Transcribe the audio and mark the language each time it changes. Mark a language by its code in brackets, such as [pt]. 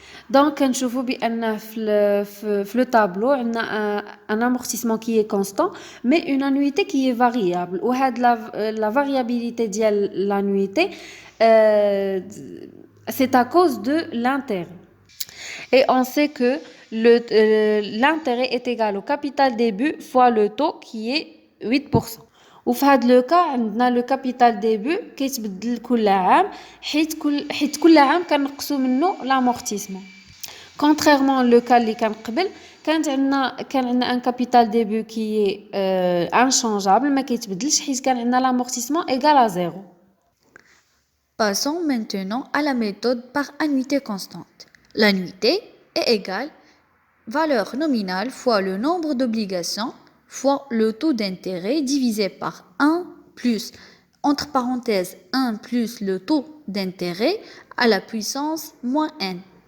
[fr] Donc, [ar] نشوفوا بأن [fr] في le tableau, on a un amortissement qui est constant, mais une annuité qui est variable. Ou la variabilité de l'annuité, c'est à cause de l'intérêt. Et on sait que l'intérêt est égal au capital début fois le taux qui est 8%. [ar] وفي هذا لو كا عندنا لو كابيتال ديبي كيتبدل كل عام حيت كل عام كنقصوا منه لامورتيسمون. [fr] Contrairement le cas [ar] اللي كان قبل كان عندنا ان كابيتال ديبي كي انشانجابل ما كيتبدلش حيت كان عندنا لامورتيسمون [fr] égal à 0. Passons maintenant à la méthode par annuité constante. L'annuité est égale valeur nominale fois le nombre d'obligations fois le taux d'intérêt divisé par 1 plus, entre parenthèses, 1 plus le taux d'intérêt à la puissance moins n.